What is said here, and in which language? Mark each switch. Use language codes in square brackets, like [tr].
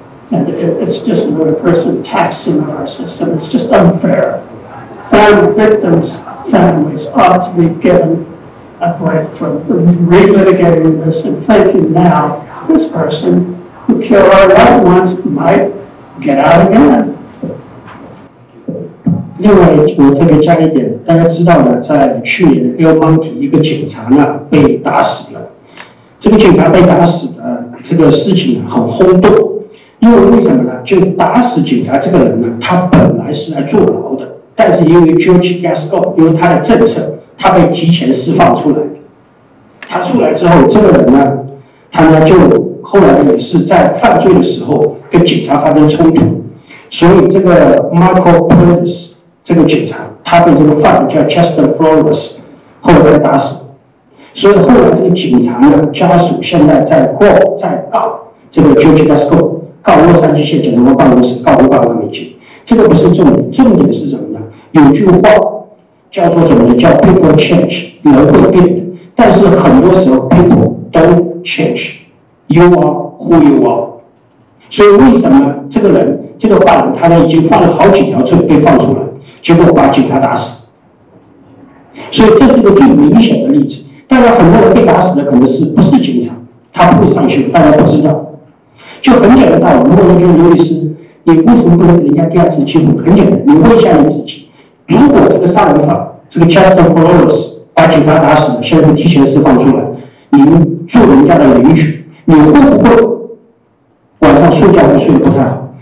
[en] And it's just ludicrous and taxing on our system. It's just unfair. Victims' families ought to be given a break from relitigating this and thinking now this person who killed our loved ones might get out again. [zh] 另外，我特别加一点，大家知道呢，在去年的 LiuforAssembly 一个警察呢被打死了。这个警察被打死的这个事情很轰动，因为什么呢？就打死警察这个人呢，他本来是来坐牢的，但是因为 George Gascon 因为他的政策，他被提前释放出来。他出来之后，这个人呢，他呢就后来呢也是在犯罪的时候跟警察发生冲突，所以这个 Marco Pérez 这个警察，他被这个犯人叫 Chester Flores 后来被打死，所以后来这个警察呢家属现在在告这个 George Gascon， 告洛杉矶县检察官办公室，告500万美金。这个不是重点，重点是什么呢？有句话叫做什么呢？叫 people change，人会变的，但是很多时候 people don't change，you are who you are。所以为什么这个人这个犯人他呢已经犯了好几条罪被放出来？结果把警察打死，所以这是一个最明显的例子。当然，很多人被打死的可能不是警察，他不会上去，大家不知道。就很简单道理，如果你觉得刘律师，你为什么不能给人家第2次机会？很简单，你问一下你自己：如果这个杀人犯这个 Chester Flores 把警察打死了，现在提前释放出来，你做人家的邻居，你会不会晚上睡觉会睡得不太好？